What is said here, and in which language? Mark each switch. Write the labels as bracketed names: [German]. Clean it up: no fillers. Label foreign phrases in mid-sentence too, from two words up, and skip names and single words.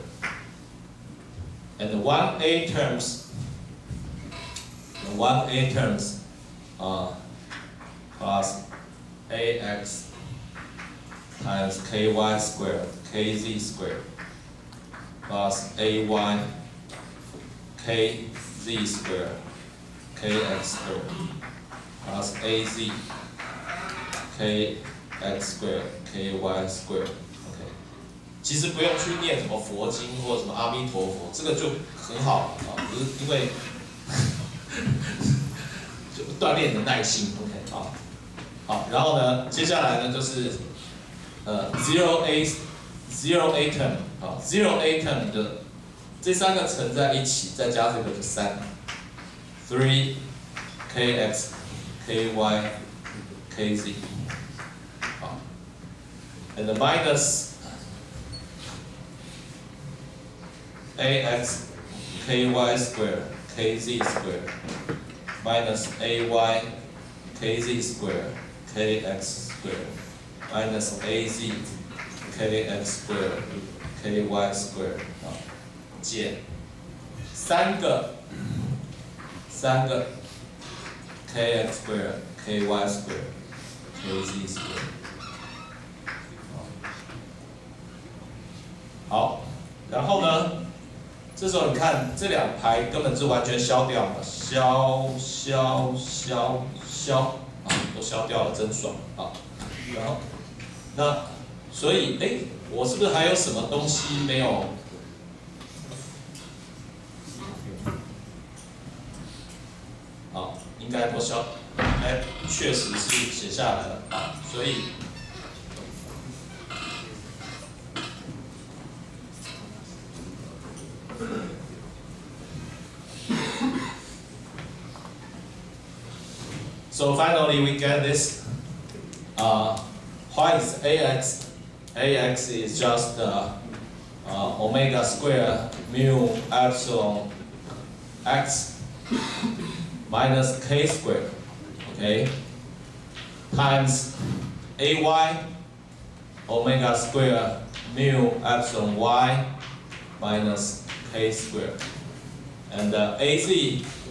[English] And the 1A terms, plus AX times KY squared, KZ squared, plus AY, KZ squared, KX squared, plus AZ, KX squared, KY squared。 [Chinese] 其实不用去念什么佛经或什么阿弥陀佛，这个就很好啊，就是因为就锻炼你的耐心 ，OK 啊，好，然后呢，接下来呢就是 [English] zero a term [Chinese] 啊 [English] zero a term [Chinese] 的这三个乘在一起，再加这个就 [English] 3 kx ky kz [Chinese] 好 ， [English] and minus ax ky squared kz squared minus ay kz squared kx squared minus az kx squared ky squared [Chinese] 啊，减三个 [English] kx squared ky squared kz squared [Chinese] 好，然后呢？这时候你看这两排根本是完全消掉了，消啊，都消掉了，真爽啊！然后那所以我是不是还有什么东西没有？应该都消，确实是写下来了啊，所以。 [English] So finally we get this, why is AX? AX is just omega square mu epsilon x minus k squared, okay, times AY omega square mu epsilon y minus k squared, and AZ